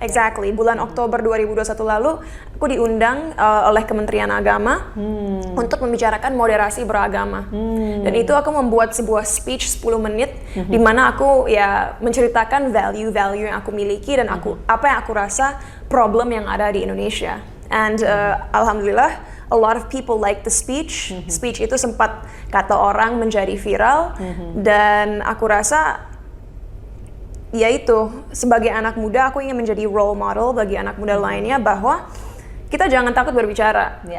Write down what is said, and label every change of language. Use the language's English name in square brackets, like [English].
[Indonesian] exactly, bulan Oktober 2021 lalu aku diundang oleh Kementerian Agama untuk membicarakan moderasi beragama. Dan itu aku membuat sebuah speech 10 menit di mana aku ya menceritakan value-value yang aku miliki dan apa yang aku rasa problem yang ada di Indonesia. [English] And alhamdulillah a lot of people like the speech. [Indonesian] Speech itu sempat kata orang menjadi viral, dan aku rasa ya itu, sebagai anak muda aku ingin menjadi role model bagi anak muda lainnya bahwa kita jangan takut berbicara.